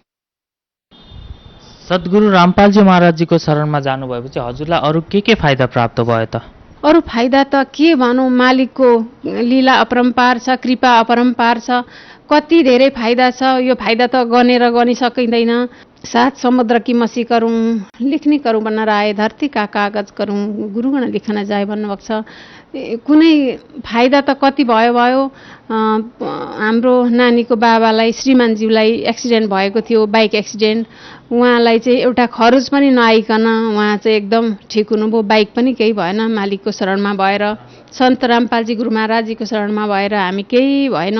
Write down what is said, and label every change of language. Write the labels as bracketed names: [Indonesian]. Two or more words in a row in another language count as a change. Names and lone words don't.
[Nepali] सद्गुरु रामपालजी महाराजजीको शरणमा जानुभएपछि हजुरलाई अरू के फाइदा प्राप्त भयो त? अरू फाइदा त के भनौँ, मालिकको लीला अपरम्पार छ, कृपा अपरम्पार छ। कति धेरै फाइदा छ। यो फाइदा त गनेर गनि सकिँदैन। [Hindi] 7 समुद्र की मसी करूँ, लिखनी करूँ बन्न राय, धरती का कागज करूँ, गुरुगण लिखन जाए [Nepali] भन्नुभएको छ। कुनै फाइदा त कति भयो। हाम्रो नानीको बाबालाई, श्रीमानज्यूलाई एक्सिडेन्ट भएको थियो, बाइक एक्सिडेन्ट। उहाँलाई चाहिँ एउटा खरोच पनि नआइकन उहाँ चाहिँ एकदम ठिक हुनुभयो। बाइक पनि केही भएन, मालिकको शरणमा भएर, सन्त रामपालजी गुरु महाराजजीको शरणमा भएर हामी केही भएनौँ।